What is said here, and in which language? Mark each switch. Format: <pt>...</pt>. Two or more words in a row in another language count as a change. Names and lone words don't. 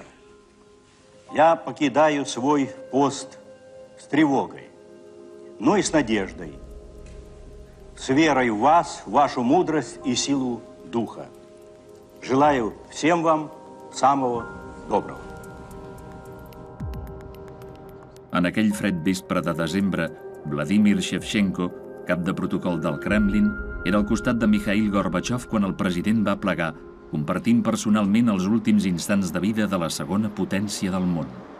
<ru>Я покидаю свой пост с тревогой, но и с надеждой, с верой в вас, в вашу мудрость и силу духа. Желаю всем вам самого доброго.</ru> <ca>En aquell fred vespre de desembre, Vladimir Shevchenko, cap de protocol del Kremlin, era al costat de Mikhail Gorbachev quan el president va plegar, compartint personalment els últims instants de vida de la segona potència del món.</ca>